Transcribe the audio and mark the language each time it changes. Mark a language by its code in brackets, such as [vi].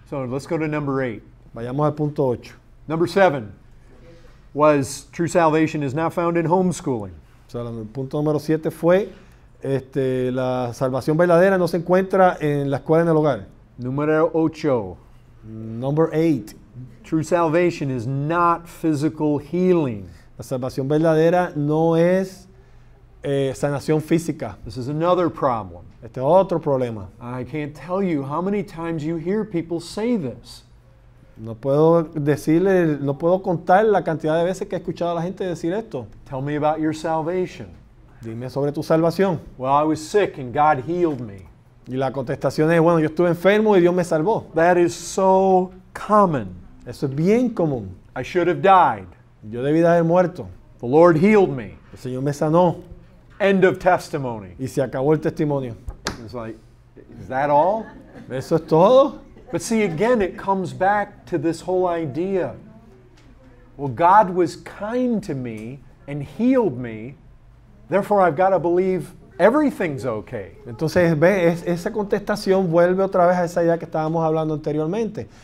[en] So let's go to number 8. [es] Vayamos al punto 8. [en] Number 7 was true salvation is not found in homeschooling. [es] O sea, el punto número 7 fue la salvación verdadera no se encuentra en la escuela en el hogar. Número 8. [en] Number 8. True salvation is not physical healing. [es] La salvación verdadera no es sanación física. [en] This is another problem. [es] Este es otro problema. [en] I can't tell you how many times you hear people say this. [es] No puedo contar la cantidad de veces que he escuchado a la gente decir esto. [en] Tell me about your salvation. [es] Dime sobre tu salvación. [en] Well, I was sick and God healed me. [es] Y la contestación es, bueno, yo estuve enfermo y Dios me salvó. [en] That is so common. [es] Eso es bien común. [en] I should have died. [es] Yo debí de haber muerto. [en] The Lord healed me. [es] El Señor me sanó. [en] End of testimony. [es] Y se acabó el testimonio. [en] It's like, is that all? [es] ¿Eso es todo? [en] But see, again, it comes back to this whole idea. Well, God was kind to me and healed me, therefore I've got to believe everything's okay. [es] Entonces, esa contestación vuelve otra vez a esa idea que estábamos hablando anteriormente.